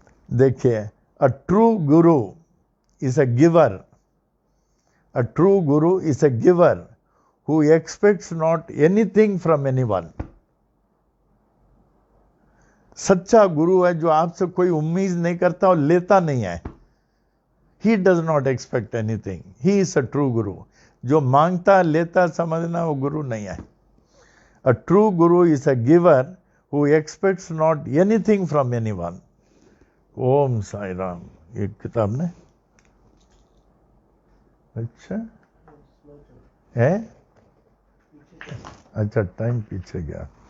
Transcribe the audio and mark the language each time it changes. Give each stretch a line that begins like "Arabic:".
English: देखिए, a true guru is a giver. A true guru is a giver who expects not anything from anyone.
Hindi: सच्चा गुरु है जो आपसे कोई उम्मीद नहीं करता और लेता नहीं है।
English: He does not expect anything. He is a true guru.
Hindi: जो मांगता लेता समझना वो गुरु नहीं है।
English: A true guru is a giver who expects not anything from anyone.
Hindi: ओम साई राम। ये किताब ने, अच्छा है, अच्छा टाइम पीछे गया।